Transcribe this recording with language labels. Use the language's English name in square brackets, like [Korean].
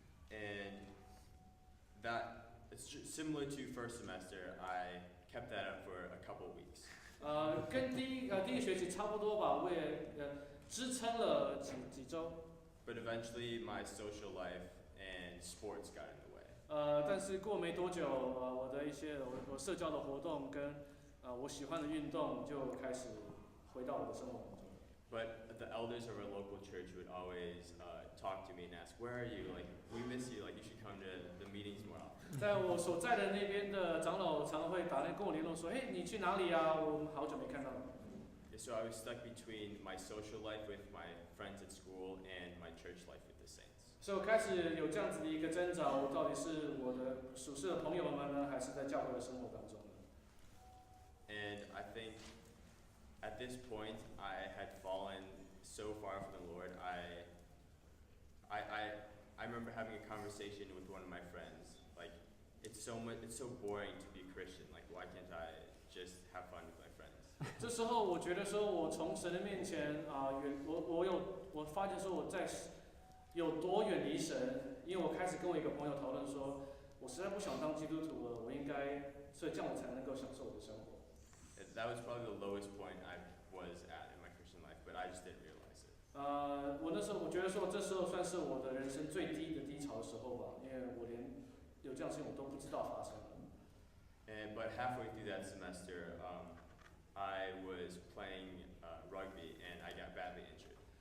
[English] And that it's similar to first semester. I kept that up for a couple of weeks. [Chinese] 跟第一个学期差不多吧，我也支撑了几周。 [English] But eventually my social life and sports got in the way. [Chinese] 但是过没多久，我的一些我社交的活动跟我喜欢的运动就开始回到我的生活当中。 [English] But the elders of our local church would always talk to me and ask, "Where are you? Like, we miss you. Like, you should come to the meetings more often." [Chinese] 在我所在的那边的长老常会打电跟我联络说：“嘿，你去哪里啊？我们好久没看到你。” [English] So I was stuck between my social life with my friends at school and my church life with the saints. [Chinese] 所以我开始有这样子的一个挣扎，我到底是我的属世的朋友们呢，还是在教会的生活当中呢？ [English] And I think at this point I had fallen so far from the Lord. I remember having a conversation with one of my friends. Like, it's so boring to be a Christian. Like, why can't I just have fun with my friends? [Chinese] 这时候我觉得说，我从神的面前我发现说我在有多远离神，因为我开始跟我一个朋友讨论说，我实在不想当基督徒了，我应该，所以这样我才能够享受我的生活。 [English] That was probably the lowest point I was at in my Christian life, but I just didn't realize it. [Chinese] 我那时候我觉得说，这时候算是我的人生最低的低潮的时候吧，因为我连有这样的事情我都不知道发生了。 [English] But halfway through that semester, I was playing rugby and I got badly injured.